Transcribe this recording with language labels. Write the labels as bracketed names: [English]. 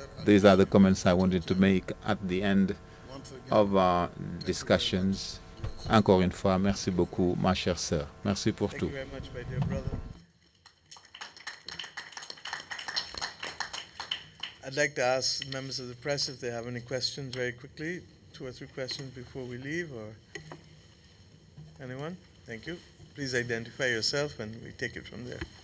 [English] These are the comments I wanted to make at the end of our discussions. [French] Encore une fois, merci beaucoup, ma chère sœur. Merci pour tout. [English] Thank you very much, my dear brother. I'd like to ask members of the press if they have any questions very quickly, 2 or 3 questions before we leave, or anyone? Thank you. Please identify yourself and we take it from there.